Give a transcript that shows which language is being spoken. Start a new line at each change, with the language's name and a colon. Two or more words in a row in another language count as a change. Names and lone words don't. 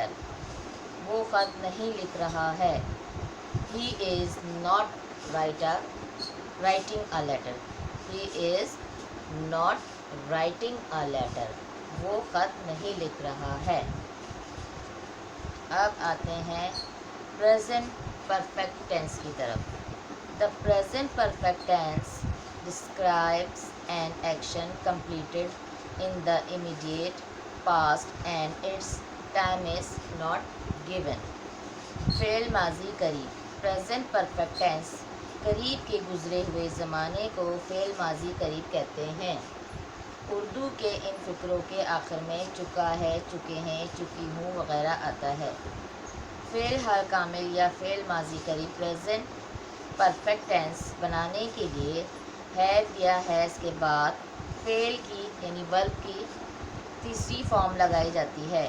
Urdu: وہ خط نہیں لکھ رہا ہے.
English: He is not writing a letter. He is not writing a letter.
Urdu: وہ خط نہیں لکھ رہا ہے. اب آتے ہیں
English: present perfect tense
Urdu: کی طرف.
English: The present perfect tense describes an action completed in the immediate past and its time is not given.
Urdu: فعل ماضی قریب.
English: present perfect tense
Urdu: قریب کے گزرے ہوئے زمانے کو فعل ماضی قریب کہتے ہیں. اردو کے ان فقروں کے آخر میں چکا ہے، چکے ہیں، چکی ہوں وغیرہ آتا ہے. فعل حال کامل یا فعل ماضی قریب
English: present perfect tense
Urdu: بنانے کے لیے ہیو یا ہیز کے بعد فعل کی یعنی ورب کی تیسری فارم لگائی جاتی ہے.